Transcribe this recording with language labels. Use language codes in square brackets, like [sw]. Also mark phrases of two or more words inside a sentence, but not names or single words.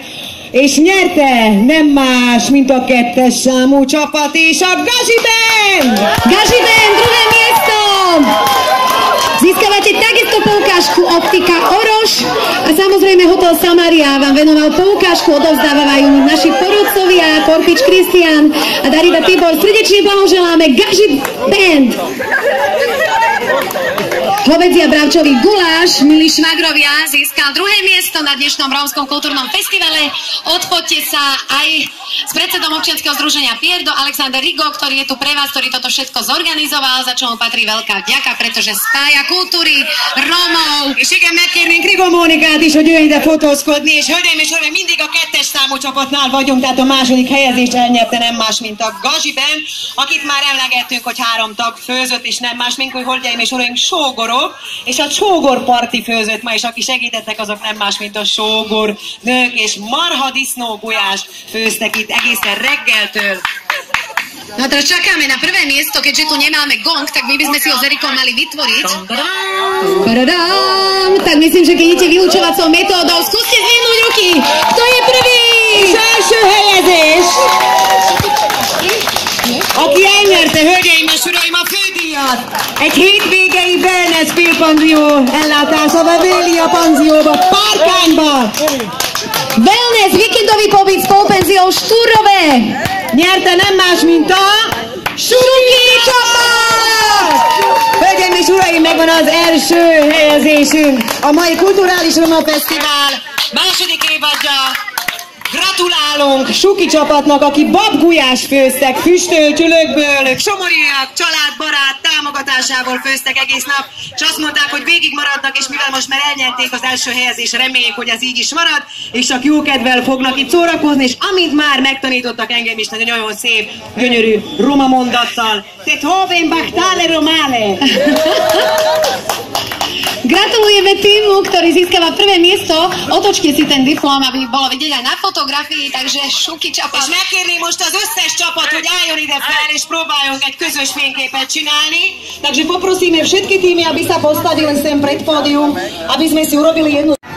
[hu] És nyerte nem más, mint a 2-es számú csapat és a Gazi Band! Gazi Band, [sk] druhé miesto! Získavate takisto poukážku Optika Orož a samozrejme Hotel Samaria vám venoval poukážku, odovzdávajú naši porodcovia, Korpič Kristián a Darida Tibor. Srdečne blahoželáme Gazi Band! Hovädzí a bravčový guláš, milí švagrovia, získal druhé miesto na dnešnom rómskom kultúrnom festivale. Odpoďte sa aj s predsedom občianskeho združenia Pierdo, Alexander Rigo, ktorý je tu pre vás, ktorý toto všetko zorganizoval, za čo mu patrí veľká vďaka, pretože spája kultúry Rómov. [hu] És igen, megkérnénk Rigo Mónikát is, hogy jöjjön ide fotózkodni, és hölgyeim és uraim, mindig a 2-es számú csapatnál vagyunk, tehát a második helyezést elnyerte nem más, mint a Gazi Band, akit már emlegettünk, hogy 3 tag főzött, és nem más, mint hogy hölgyeim és uraim, sógorok, és a sógor parti főzött ma, és aki segítettek, azok nem más, mint a sógor nők, és marha disznó gulyást főztek itt egészen reggeltől. [sk] No a teraz čakáme na prvé miesto, keďže tu nemáme gong, tak my by sme si ho s Erikom mali vytvoriť. Tak myslím, že keď idete vyučovacou metódou, skúste zvihnúť ruky. Kto je prvý? [hu] Első helyezés! Aki elnyerte, hölgyeim és uraim, a fődíjat! Egy hétvégei wellness félpanzió ellátása a Vélia panzióba, Párkányba! [sk] Wellness, víkendový pobyt s polpenziou Štúrové! [hu] Nyerte nem más, mint a Suki csapat! Hölgyeim és uraim, megvan az első helyezésünk! A mai Kulturális Roma Fesztivál második évadja. Gratulálunk Suki csapatnak, aki babgulyás főztek füstölcsülökből, ők somoriak, családbarát támogatásából főztek egész nap, és azt mondták, hogy végig maradnak, és mivel most már elnyerték az első helyezést, reméljük, hogy ez így is marad, és csak jó kedvel fognak itt szórakozni, és amint már megtanítottak engem is nagyon szép, gyönyörű roma mondattal. [rom] Tet hovenbach tale romale! [sk] Gratulujeme týmu, ktorý získava prvé miesto. Otočte si ten diplom, aby bolo vidieť aj na fotografii, takže Suki csapat. [hu] És megkérném most az összes csapat, hogy álljon ide fel, és próbáljunk egy közös fényképet csinálni. [sk] Takže poprosíme všetky týmy, aby sa postavili sem pred pódium, aby sme si urobili jednu...